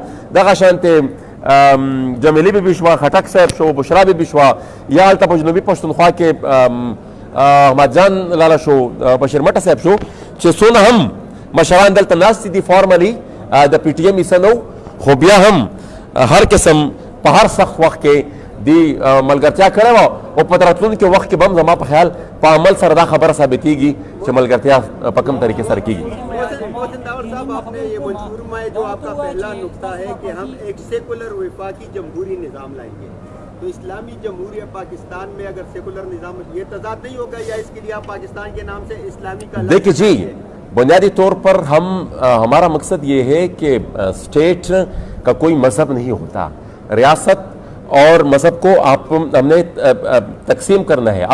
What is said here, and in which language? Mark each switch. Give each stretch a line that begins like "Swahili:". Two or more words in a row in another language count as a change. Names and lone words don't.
Pashto: دغه شانتې جمیلې بیبي شوه، خټک صاحب شو، بشرا بیبي شوه، یا هلته په جنوبي پښتونخوا کې احمد جان لاله شو، بشیر مټه صاحب شو، چې څونه هم مشران دلته ناست دي فارملي د پی ټي ایم حصه نه، خو بیا هم هر قسم په هر سخت وخت کې دی ملګرتیا کړې وه، او په راتلونکي وخت کې به هم زما په خیال په عمل سره دا خبره ثابتېږي چې ملګرتیا په کوم طریقې سره کېږي. محسن داور صاحب،
Urdu: آپ نے یہ منشور میں جو آپ کا پہلا نقطہ ہے کہ ہم ایک سیکولر وفاقی جمہوری نظام لائیں گے، تو اسلامی جمہوریہ پاکستان میں اگر سیکولر نظام یہ تضاد نہیں ہوگا، یا اس کے لیے آپ پاکستان کے نام سے اسلامی کا دیکھیے جی، بنیادی طور پر ہمارا مقصد یہ ہے کہ اسٹیٹ کا کوئی مذہب نہیں ہوتا، ریاست اور مذہب کو ہم نے تقسیم کرنا ہے.